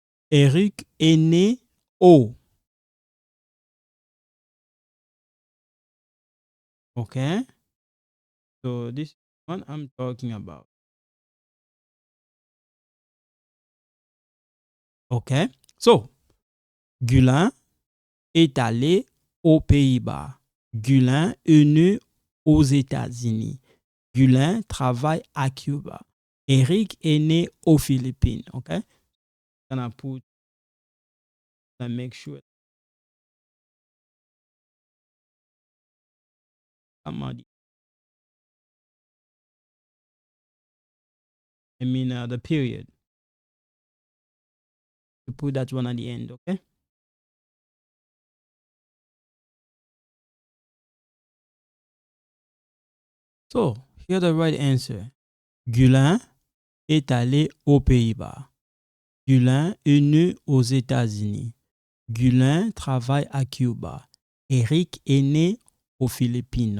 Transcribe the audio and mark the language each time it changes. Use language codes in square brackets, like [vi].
[fr] Eric est né au. [en] Okay? So, this one I'm talking about. Okay? [fr] So, Gulin est allé aux Pays-Bas. Gulin est né aux États-Unis. Gulin travaille à Cuba. Eric est né aux Philippines. [en] Okay? Gonna put and make sure somebody. The period. To put that one at the end. Okay? So, here's the right answer. [fr] Gulin est allé aux Pays-Bas. Gulin est né aux États-Unis. Gulin travaille à Cuba. Eric est né aux Philippines.